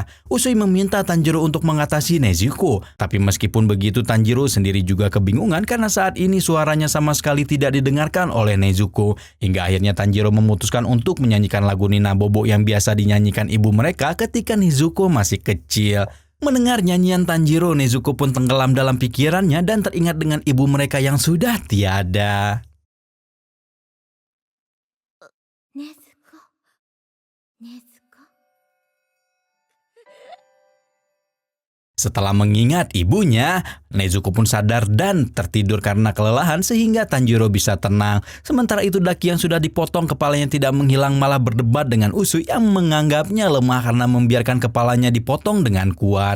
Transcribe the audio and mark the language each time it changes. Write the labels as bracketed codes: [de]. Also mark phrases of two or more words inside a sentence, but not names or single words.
[id] Usui meminta Tanjiro untuk mengatasi Nezuko. Tapi meskipun begitu, Tanjiro sendiri juga kebingungan karena saat ini suaranya sama sekali tidak didengarkan oleh Nezuko. Hingga akhirnya Tanjiro memutuskan untuk menyanyikan lagu Nina Bobo yang biasa dinyanyikan ibu mereka ketika Nezuko masih kecil. Mendengar nyanyian Tanjiro, Nezuko pun tenggelam dalam pikirannya dan teringat dengan ibu mereka yang sudah tiada. ねずこねずこ。 Setelah mengingat ibunya, Nezuko pun sadar dan tertidur karena kelelahan sehingga Tanjiro bisa tenang. Sementara itu Daki yang sudah dipotong kepalanya tidak menghilang, malah berdebat dengan Usui yang menganggapnya lemah karena membiarkan kepalanya dipotong dengan kuat.